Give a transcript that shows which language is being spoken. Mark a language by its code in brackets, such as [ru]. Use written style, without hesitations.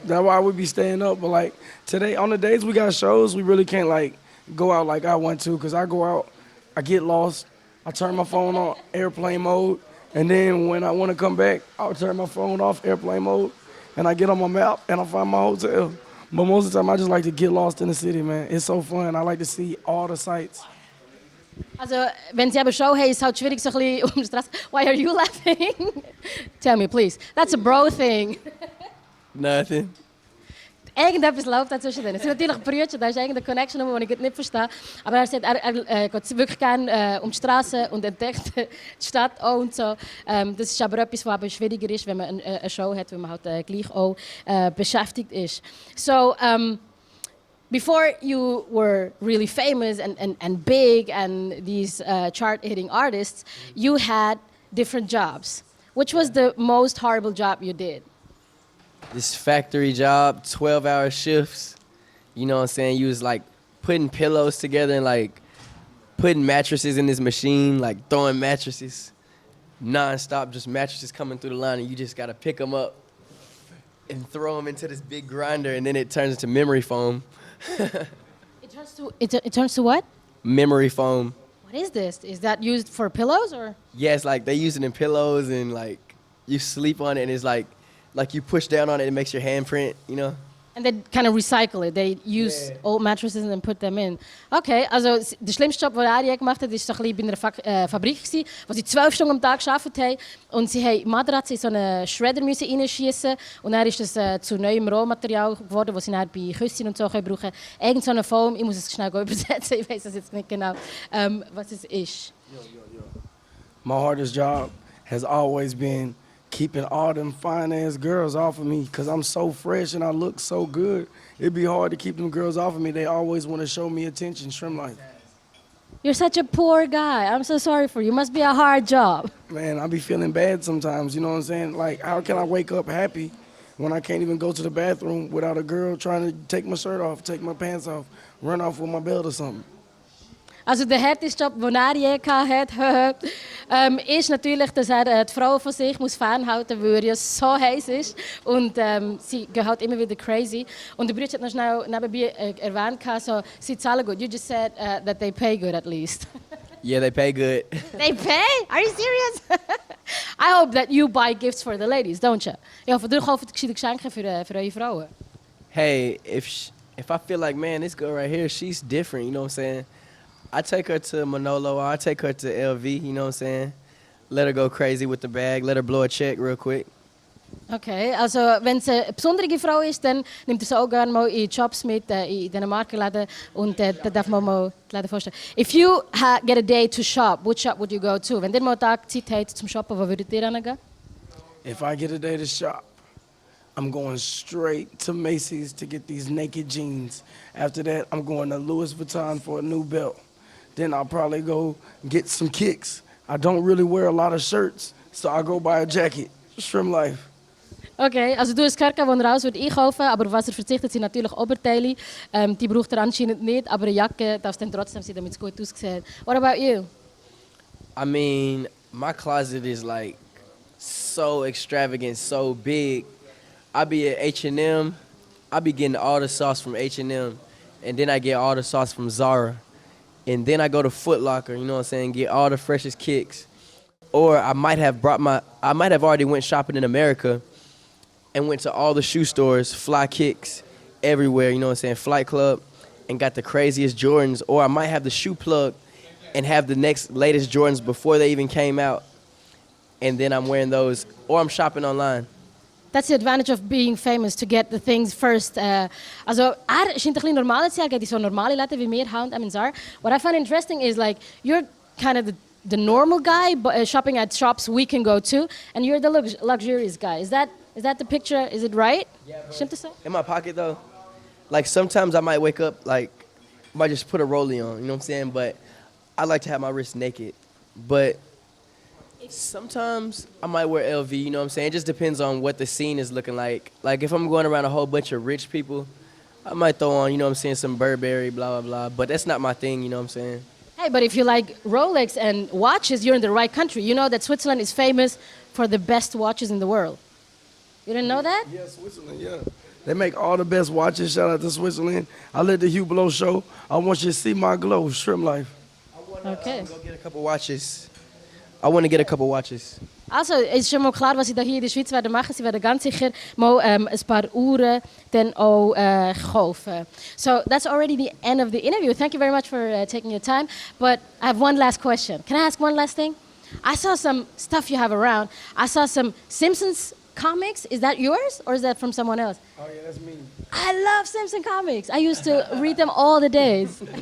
[en] That's why we be staying up. But like today, on the days we got shows, we really can't like go out like I want to, cause I go out, I get lost, I turn my phone on airplane mode, and then when I want to come back, I'll turn my phone off airplane mode, and I get on my map and I find my hotel. But most of the time, I just like to get lost in the city, man. It's so fun. I like to see all the sights. [de] Also, wenn sie eben Show haben, ist es halt schwierig so ein bisschen um die Straße. [en] Why are you laughing? Tell me, please. That's a bro thing. Nothing. [de] Irgendetwas läuft da zwischen denen. Es sind natürlich Brüder, da ist irgendeine Connection, die ich nicht verstehe. Aber er sagt, er geht wirklich gerne um die Straße und entdeckt die Stadt auch und so. Das ist aber etwas, was aber schwieriger ist, wenn man eine Show hat, weil man halt gleich auch beschäftigt ist. [en] So, before you were really famous and big and these chart-hitting artists, you had different jobs. Which was the most horrible job you did? This factory job, 12-hour shifts. You know what I'm saying? You was like putting pillows together and like putting mattresses in this machine, like throwing mattresses non-stop, just mattresses coming through the line, and you just gotta pick them up and throw them into this big grinder, and then it turns into memory foam. It turns to what? Memory foam. What is this? Is that used for pillows or? Yeah, it's like they use it in pillows, and like you sleep on it, and it's like you push down on it, it makes your handprint, you know? And they kind of recycle it. They use old mattresses and then put them in. [de] Okay, also der schlimmste Job, den er gemacht hat, war so ein bisschen bei einer Fabrik, wo sie 12 Stunden am Tag gearbeitet haben. Und sie haben Matratzen in so einen Shredder reinschiessen. Und dann ist das zu neuem Rohmaterial geworden, das sie dann bei Küssen und so brauchen können. Irgend so eine Foam, ich muss es schnell übersetzen, ich weiß das jetzt nicht genau, was es ist. [en] My hardest job has always been keeping all them fine-ass girls off of me because I'm so fresh and I look so good. It'd be hard to keep them girls off of me. They always want to show me attention, Shrimp Life. You're such a poor guy. I'm so sorry for you. Must be a hard job. Man, I be feeling bad sometimes, you know what I'm saying? Like, how can I wake up happy when I can't even go to the bathroom without a girl trying to take my shirt off, take my pants off, run off with my belt or something? [de] Also der härteste Job, den er je hatte, ist natürlich, dass er die Frauen von sich muss fernhalten muss, weil er ja so heiß ist. Und sie gehen halt immer wieder crazy. Und der Bruder hat noch schnell nebenbei erwähnt, so, sie zahlen gut. [en] You just said that they pay good at least. Yeah, they pay good. They pay? Are you serious? I hope that you buy gifts for the ladies, don't you? [de] Ich hoffe, du kaufst gescheite Geschenke für eure Frauen. [en] Hey, if I feel like, man, this girl right here, she's different, you know what I'm saying? I take her to Manolo, or I take her to LV, you know what I'm saying? Let her go crazy with the bag, let her blow a check real quick. [de] Okay, also wenn es eine besondere Frau ist, dann nimmt er sie auch gerne mal in Jobs mit, in diesen Markenläden und da darf man mal die Läden vorstellen. [en] If you get a day to shop, which shop would you go to? [de] Wenn ihr mal einen Tag Zeit habt zum Shoppen, wo würdet ihr hingehen? [en] If I get a day to shop, I'm going straight to Macy's to get these naked jeans. After that, I'm going to Louis Vuitton for a new belt. Then I'll probably go get some kicks. I don't really wear a lot of shirts, so I'll go buy a jacket. Shrimp Life. [de] Okay, also du hast gehört, wo er raus würde einkaufen, aber was er verzichtet, sind natürlich Oberteile. Die braucht er anscheinend nicht, aber eine Jacke darf es dann trotzdem sein, damit es gut aussieht. [en] What about you? I mean, my closet is like so extravagant, so big. I be at H&M, I be getting all the sauce from H&M, and then I get all the sauce from Zara. And then I go to Foot Locker, you know what I'm saying, get all the freshest kicks. Or I might have already went shopping in America and went to all the shoe stores, Fly Kicks, everywhere, you know what I'm saying, Flight Club, and got the craziest Jordans. Or I might have the shoe plug and have the next latest Jordans before they even came out. And then I'm wearing those, or I'm shopping online. That's the advantage of being famous, to get the things first. [de] Also, er scheint ein bisschen normaler zu sein, er geht in so normale Läden wie wir, H&M Zara. [en] What I find interesting is, like, you're kind of the normal guy, shopping at shops we can go to, and you're the luxurious guy. Is that the picture? Is it right? Yeah, [de] Stimmt das so? [en] in my pocket, though, like, sometimes I might wake up, like, might just put a rollie on, you know what I'm saying? But I like to have my wrist naked. But sometimes I might wear LV, you know what I'm saying? It just depends on what the scene is looking like. Like, if I'm going around a whole bunch of rich people, I might throw on, you know what I'm saying, some Burberry, blah, blah, blah. But that's not my thing, you know what I'm saying? Hey, but if you like Rolex and watches, you're in the right country. You know that Switzerland is famous for the best watches in the world. You didn't know that? Yeah, Switzerland, yeah. They make all the best watches. Shout out to Switzerland. I let the Hugh Blow show. I want you to see my glow, Shrimp Life. Okay. Go get a couple watches. I want to get a couple watches. [de] Also, es ist schon mal klar, was sie da hier in der Schweiz werden machen. Sie werden ganz sicher mal ein paar Uhren dann auch kaufen. [en] So that's already the end of the interview. Thank you very much for taking your time. But I have one last question. Can I ask one last thing? I saw some stuff you have around. I saw some Simpsons comics. Is that yours or is that from someone else? Oh, yeah, that's me. I love Simpson comics. I used to read them all the days.